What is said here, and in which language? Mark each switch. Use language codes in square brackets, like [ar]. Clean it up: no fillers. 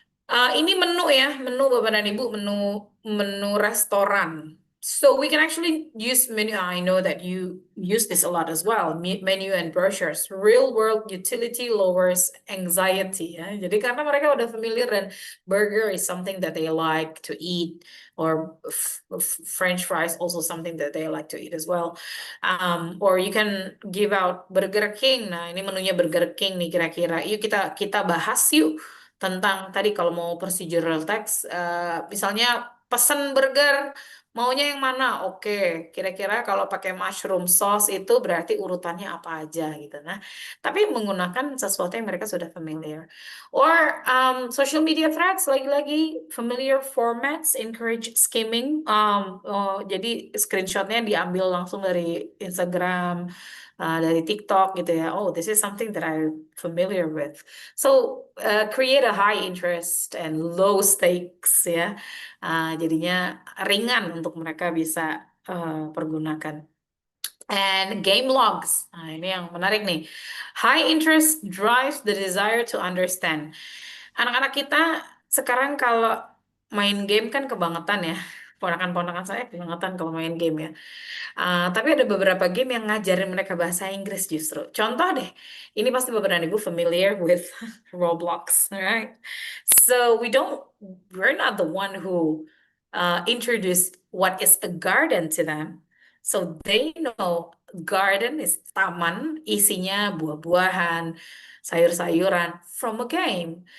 [id] Ini menu ya, menu Bapak dan Ibu, menu restoran. [en] So we can actually use menu. I know that you use this a lot as well. Menu and brochures. Real world utility lowers anxiety. Ya. [id] Jadi karena mereka udah familiar dan [en] burger is something that they like to eat, or French fries also something that they like to eat as well. Or you can give out Burger King. [id] Nah, ini menunya Burger King nih kira-kira. Yuk kita bahas yuk tentang tadi kalau mau procedural text, misalnya pesen burger, maunya yang mana? Oke, kira-kira kalau pakai mushroom sauce itu berarti urutannya apa aja gitu. Nah, tapi menggunakan sesuatu yang mereka sudah familiar. [en] Or social media threads, lagi-lagi familiar formats encourage skimming. [id] Jadi screenshotnya diambil langsung dari Instagram, dari TikTok gitu ya. [en] Oh, this is something that I'm familiar with. So create a high interest and low stakes ya. [id] Jadinya ringan untuk mereka bisa pergunakan. [en] And game logs. [id] Nah, ini yang menarik nih. [en] High interest drives the desire to understand. [id] Anak-anak kita sekarang kalau main game kan kebangetan ya. Ponakan-ponakan saya kebangetan kalau main game ya. Tapi ada beberapa game yang ngajarin mereka bahasa Inggris justru. Contoh deh, ini pasti beberapa ibu [en] familiar with Roblox, right? So we're not the one who introduced what is a garden to them. So they know garden is taman, [id] isinya buah-buahan, sayur-sayuran [en] from a game.